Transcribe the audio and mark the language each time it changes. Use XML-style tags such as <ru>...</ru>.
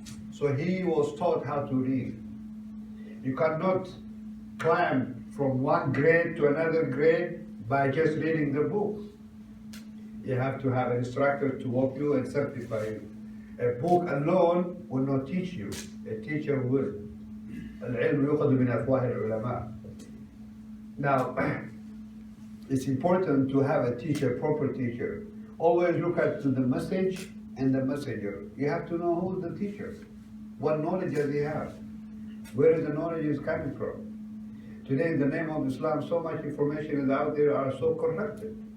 <en>So he was taught how to read. You cannot climb from one grade to another grade by just reading the book. You have to have an instructor to walk you and certify you. A book alone will not teach you. A teacher will.</en> <ar>العلم يؤخذ من أفواه العلماء.</ar> <en>Now, it's important to have a teacher, proper teacher. Always look at the message and the messenger. You have to know who's the teacher. What knowledge does he have? Where the knowledge is coming from? Today, in the name of Islam, so much information is out there are so corrupted.</en>